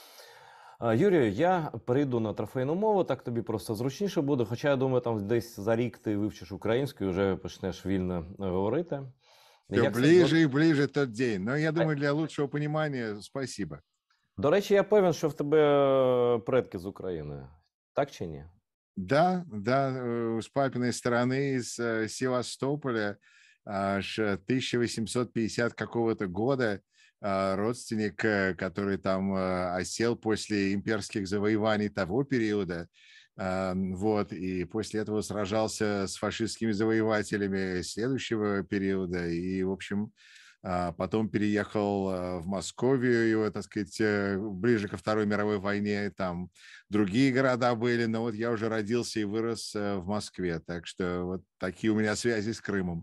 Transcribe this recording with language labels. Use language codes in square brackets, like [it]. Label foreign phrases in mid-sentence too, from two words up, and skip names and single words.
[uk] Юрію, я перейду на трофейну мову, так тобі просто зручніше буде, хоча, я думаю, там десь за рік ти вивчиш українську і вже почнеш вільно говорити. [ru] Все ближе [uk] і ближе той день. Ну, я думаю, для лучшого розуміння спасибо. До речі, я певен, що в тебе предки з України. Так чи ні? [ru] Да, с папиной стороны, из Севастополя, аж 1850 какого-то года, родственник, который там осел после имперских завоеваний того периода, вот, и после этого сражался с фашистскими завоевателями следующего периода, и, в общем, потом переехал в Московию, его, так сказать, ближе ко Второй мировой войне, там другие города были, но вот я уже родился и вырос в Москве, так что вот такие у меня связи с Крымом.